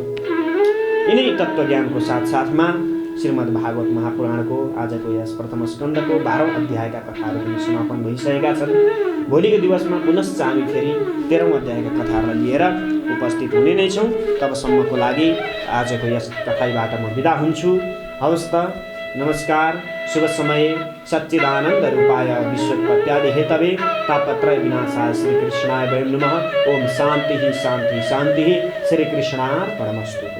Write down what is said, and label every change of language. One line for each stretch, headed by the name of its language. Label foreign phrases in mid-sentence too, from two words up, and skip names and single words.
Nepali: यिनै तत्त्वज्ञानको साथसाथमा श्रीमद् भागवत महापुराणको आजको यस प्रथम स्कन्धको 12औं अध्यायका कथाहरू पनि समापन भइसकेका छन्। भोलिको दिवसमा पुनश्च हामी फेरि 13औं अध्यायका कथाहरूलाई लिएर उपस्थित हुने नै छौँ। तबसम्मको लागि आजको यस कथाबाट म बिदा हुन्छु। हवस् त, नमस्कार, शुभ समय।
Sanskrit: सच्चिदानन्द रूपाय विश्वोत्पत्यादि हेतवे तापत्रय विनाशाय श्रीकृष्णाय वयं नमः। ओम शान्ति शान्ति शान्ति। श्रीकृष्णार्पणमस्तु।